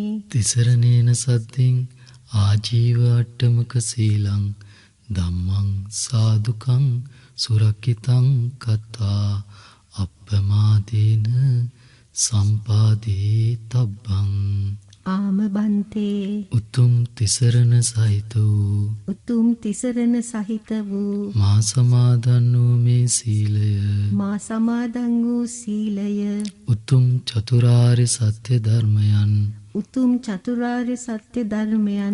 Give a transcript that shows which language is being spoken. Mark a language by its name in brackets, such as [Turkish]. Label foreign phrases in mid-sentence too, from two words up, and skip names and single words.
[Pali] තිසරණේන සද්දින් ආජීව අට්ඨමක සීලං ධම්මං සාදුකං සුරක්ඛිතං කତ୍වා අප්පමාදේන සම්පාදී තබ්බං. [Sinhala] ආම බන්තේ උතුම් තිසරණ සහිත වූ උතුම් තිසරණ සහිත වූ මා සමාදන් වූ මේ සීලය මා සමාදන් වූ සීලය උතුම් චතුරාර්ය සත්‍ය ධර්මයන් උතුම් චතුරාර්ය සත්‍ය ධර්මයන්